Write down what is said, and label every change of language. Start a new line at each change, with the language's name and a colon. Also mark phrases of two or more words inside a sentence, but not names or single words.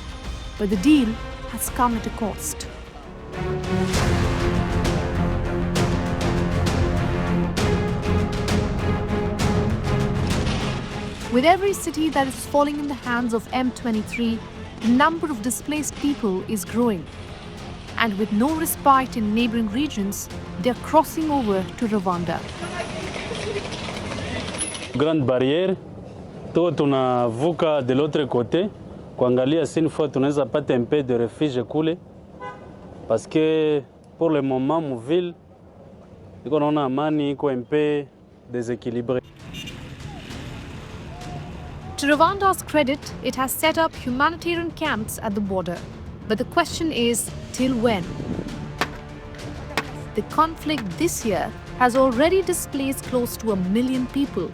English: But the deal has come at a cost. With every city that is falling in the hands of M23, the number of displaced people is growing. And with no respite in neighboring regions, they are crossing over to Rwanda.
French: Grande barrière,
Swahili: to tunavuka
French: de l'autre côté, kuangalia si une fois
Swahili: tunaweza pata
French: un peu de refuge kule, parce que pour le moment mu ville
Swahili: iko naona amani iko
French: un peu déséquilibré.
English: To Rwanda's credit, it has set up humanitarian camps at the border. But the question is, till when? The conflict this year has already displaced close to 1 million people.